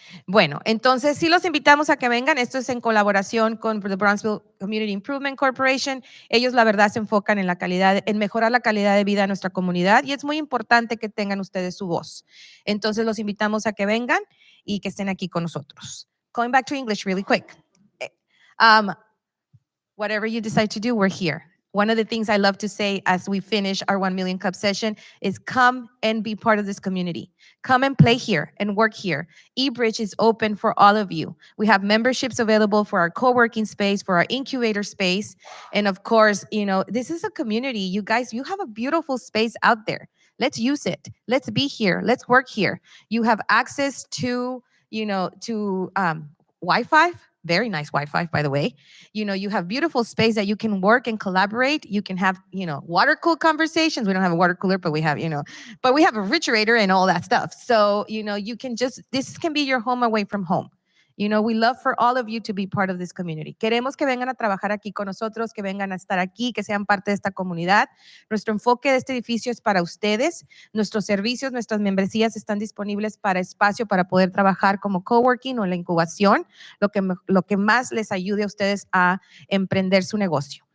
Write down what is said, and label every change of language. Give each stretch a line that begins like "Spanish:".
Spanish: Bueno, entonces sí los invitamos a que vengan. Esto es en colaboración con the Brownsville Community Improvement Corporation. Ellos, la verdad, se enfocan en mejorar la calidad de vida de nuestra comunidad, y es muy importante que tengan ustedes su voz. Entonces los invitamos a que vengan y que estén aquí con nosotros.
English: Going back to English really quick. Whatever you decide to do, we're here. One of the things I love to say as we finish our 1 Million Cup session is come and be part of this community. Come and play here and work here. eBridge is open for all of you. We have memberships available for our co-working space, for our incubator space. And of course, this is a community. You guys, you have a beautiful space out there. Let's use it. Let's be here. Let's work here. You have access to Wi-Fi. Very nice Wi-Fi, by the way. You have beautiful space that you can work and collaborate. You can have, water-cooled conversations. We don't have a water cooler, but we have, a refrigerator and all that stuff. So, this can be your home away from home. You know, we love for all of you to be part of this community.
Spanish: Queremos que vengan a trabajar aquí con nosotros, que vengan a estar aquí, que sean parte de esta comunidad. Nuestro enfoque de este edificio es para ustedes. Nuestros servicios, nuestras membresías están disponibles para espacio para poder trabajar como coworking o la incubación, lo que más les ayude a ustedes a emprender su negocio.